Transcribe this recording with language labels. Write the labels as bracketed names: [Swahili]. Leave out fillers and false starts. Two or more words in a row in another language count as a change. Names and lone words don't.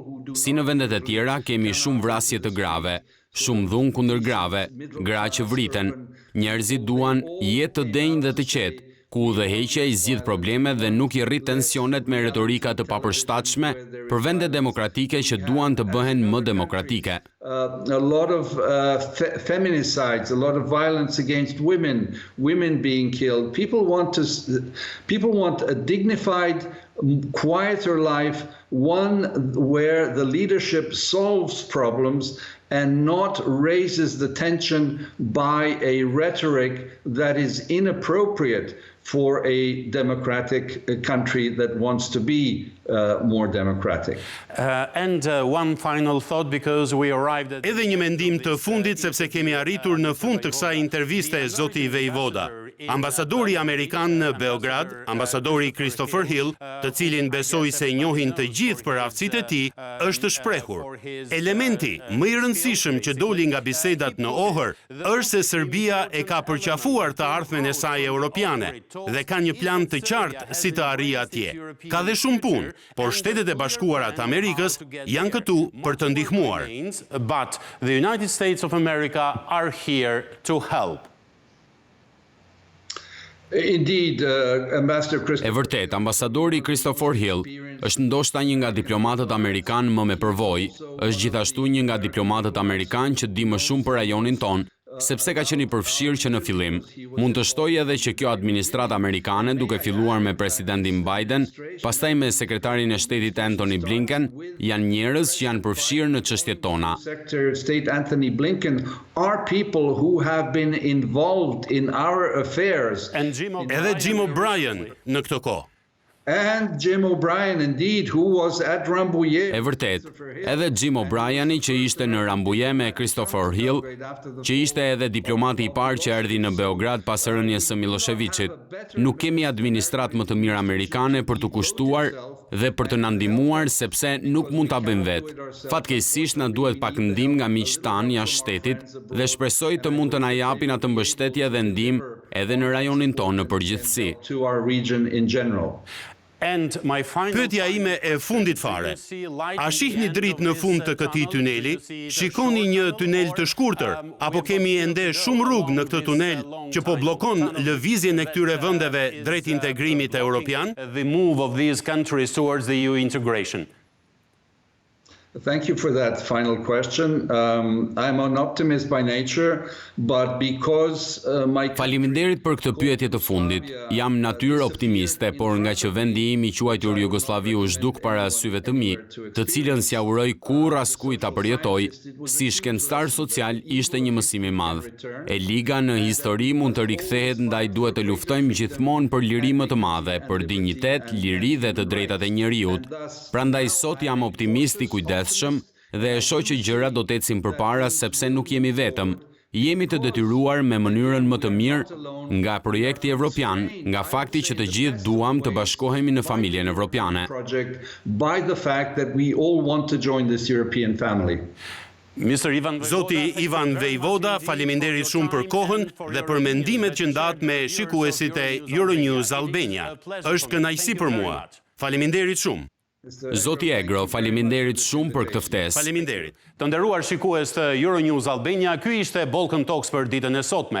[Albanian] Si në vendet e tjera kemi shumë vrasje të grave, shumë dhunë kundër grave, gra që vriten. Njerëzit duan jetë të denjë dhe të qetë, ku udhëheqja i zgjidh probleme dhe nuk i rrit tensionet me retorika të papërshtatshme për vende demokratike që duan të bëhen më demokratike. [English] a lot of feminicides, a lot of violence against women, women being killed. People want a dignified, quieter life, one where the leadership solves problems and not raises the tension by a rhetoric that is inappropriate for a democratic country that wants to be more democratic. And one final thought, because we arrived at... [Albanian] Edhe një mendim të fundit, sepse kemi arritur në fund të kësaj interviste, zoti Vejvoda. Ambasadori Amerikan në Beograd, ambasadori Christopher Hill, të cilin besoj se njohin të gjithë për aftësitë e tij, është shprehur. Elementi më i rëndësishëm që doli nga bisedat në Ohër është se Serbia e ka përqafuar të ardhmen e saj europiane dhe ka një plan të qartë si të arrijë atje. Ka dhe shumë punë, por Shtetet e Bashkuara të Amerikës janë këtu për të ndihmuar. [English] But the United States of America are here to help. Indeed, Ambassador [Albanian] E vërtet, ambasadori Christopher Hill është ndoshta një nga diplomatët amerikan më me përvojë, është gjithashtu një nga diplomatët amerikan që di më shumë për rajonin ton, sepse ka qenë i përfshirë që në fillim. Mund të shtoj edhe që kjo administratë amerikane, duke filluar me presidentin Biden, pastaj me sekretarin e shtetit Antony Blinken, janë njerëz që janë përfshirë në çështjet tona. [English] Secretary of State Antony Blinken are people who have been involved in our affairs. [Albanian] Edhe Jim O'Brien në këtë kohë. [English] And Jim O'Brien, indeed, who was at Rambouillet. [Albanian] E vërtet, edhe Jim O'Brieni që ishte në Rambouillet me Christopher Hill, që ishte edhe diplomati i parë që erdhi në Beograd pas rënies së Miloševićit. Nuk kemi administratë më të mirë amerikane për të kushtuar dhe për të na ndihmuar, sepse nuk mund ta bëjmë vetë. Fatkeqësisht na duhet pak ndihmë nga miqtë tanë jashtë shtetit dhe shpresoj të mund të na japin atë mbështetje dhe ndihmë edhe në rajonin tonë në përgjithësi. [English] To our region in general. [Albanian] Pyetja ime e fundit fare. A shihni dritë në fund të këtij tuneli? Shikoni një tunel të shkurtër, apo kemi ende shumë rrugë në këtë tunel që po bllokon lëvizjen e këtyre vendeve drejt integrimit evropian? [English] The move of these countries towards the EU integration. Thank you for that final question. I'm an optimist by nature, but because my... [Albanian] Faleminderit për këtë pyetje të fundit. Jam natyrë optimiste, por nga që vendi im i quajtur Jugosllavi u zhduk para syve të mi, të cilën s'ja uroj kurrë askujt ta përjetoj, si shkencëtar social ishte një mësim i madh. E liga në histori mund të rikthehet, ndaj duhet të luftojmë gjithmonë për liri më të madhe, për dinjitet, liri dhe të drejtat e njerëzit. Prandaj sot jam optimist i kujdesshëm dhe e shoh që gjërat do të ecin përpara, sepse nuk jemi vetëm. Jemi të detyruar me mënyrën më të mirë nga projekti evropian, nga fakti që të gjithë duam të bashkohemi në familjen evropiane. [English] By the fact that we all want to join this European family. [Albanian] Zoti Ivan Vejvoda, faleminderit shumë për kohën dhe për mendimet që ndat me shikuesit e Euronews Albania. Është kënaqësi për mua. Faleminderit shumë. Zoti Egro, faleminderit shumë për këtë ftesë. Faleminderit. Të nderuar shikues të Euronews Albania, ky ishte Balkan Talks për ditën e sotme.